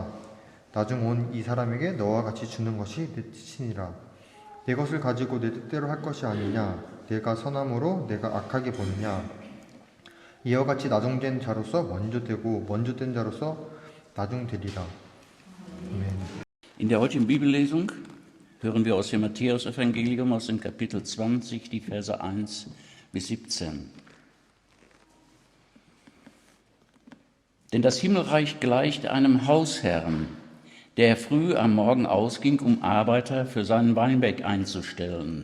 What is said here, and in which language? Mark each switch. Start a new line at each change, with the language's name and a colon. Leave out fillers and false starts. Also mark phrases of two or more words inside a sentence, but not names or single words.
Korean: 나중 온 이 사람에게 너와 같이 주는 것이 내 뜻이니라. 내 것을 가지고 내 뜻대로 할 것이 아니냐. 내가 선함으로 내가 악하게 보느냐. 이와 같이 나중된 자로서 먼저 되고 먼저 된 자로서 나중되리라. 아멘.
German: In der heutigen Bibellesung hören wir aus dem Matthäus-Evangelium aus dem Kapitel 20, die Verse 1 bis 17. Denn das Himmelreich gleicht einem Hausherrn, der früh am Morgen ausging, um Arbeiter für seinen Weinberg einzustellen.